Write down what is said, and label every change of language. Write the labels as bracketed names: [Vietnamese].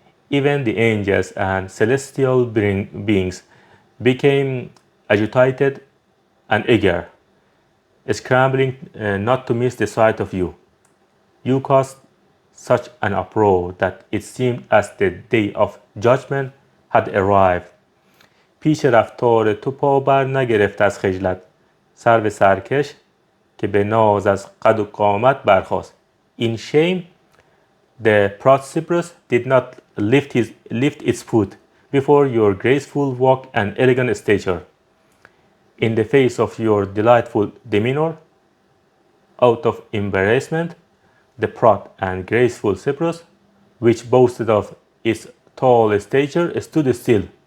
[English] Even the angels and celestial beings became agitated and eager, scrambling not to miss the sight of you. You caused such an uproar that it seemed as the day of judgment had arrived. [Persian] پیش رفتار تو پا بر نگرفت از خجلت سرو سرکش که به ناز از قد و قامت برخاست. [English] In shame, the proud cypress did not lift its foot before your graceful walk and elegant stature. In the face of your delightful demeanor, out of embarrassment, the proud and graceful cypress, which boasted of its tall stature, stood still.